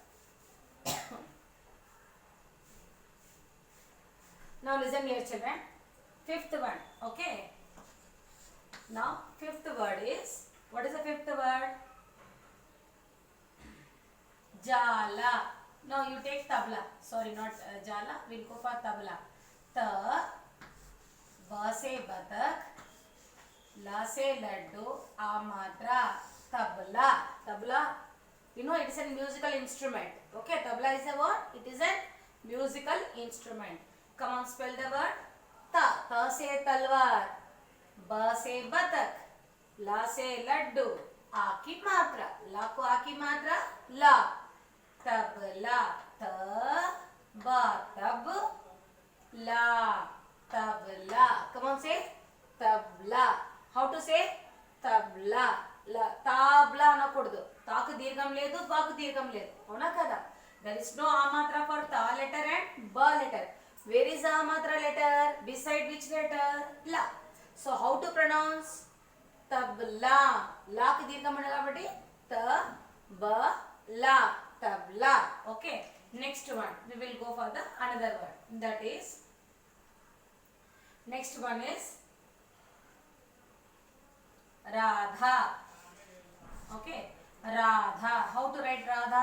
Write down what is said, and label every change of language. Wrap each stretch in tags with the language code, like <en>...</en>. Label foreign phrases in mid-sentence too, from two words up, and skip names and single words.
<en>Now listen here, children. 5th one, okay. Now 5th word is, what is the 5th word? Jala. No, you take tabla. Sorry, not jala. We'll go for tabla.</en> <hi>त, ब से बतख, ल से लड्डू, आ मात्रा, तबला.</hi> <en>Tabla, you know, it is a musical instrument. Okay, tabla is a what? It is a musical instrument. Come on, spell the word.</en> <hi>त। त से तलवार. ब से बतख। ल से लड्डू. आ की मात्रा। ल को आ की मात्रा ला. तबला। त ब तब ला.</hi> <en>Tabla. Come on, say tabla. How to say? Tabla.</en> <te>ల. తబ్లా అనకూడదు. తకు దీర్ఘం లేదు, బకు దీర్ఘం లేదు. అవును కదా?</te> <en>There is no a matra for ta letter and ba letter. Where is a matra letter? Beside which letter? La. So how to pronounce? Tabla.</en> <te>లకి దీర్ఘం ఉంది కాబట్టి త బ లా.</te> <en>Tabla. Okay. Next one. We will go for the another word. That is, next one is Radha. Okay. Radha. How to write Radha?</en>